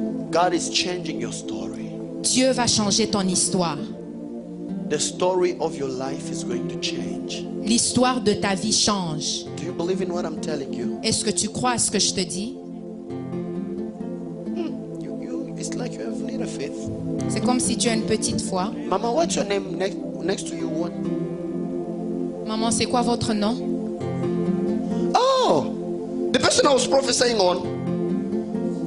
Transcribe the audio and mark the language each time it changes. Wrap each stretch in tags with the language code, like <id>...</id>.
<en>God is changing your story.</en> <fr>Dieu va changer ton histoire.</fr> <en>The story of your life is going to change.</en> <fr>L'histoire de ta vie change.</fr> <en>Do you believe in what I'm telling you?</en> <fr>Est-ce que tu crois à ce que je te dis?</fr> <en>It's like you have little faith.</en> <fr>C'est comme si tu as une petite foi.</fr> <en>Mama, what's your name next to you? What?</en> <fr>Maman, c'est quoi votre nom?</fr> <en>Oh, the person I was prophesying on.</en>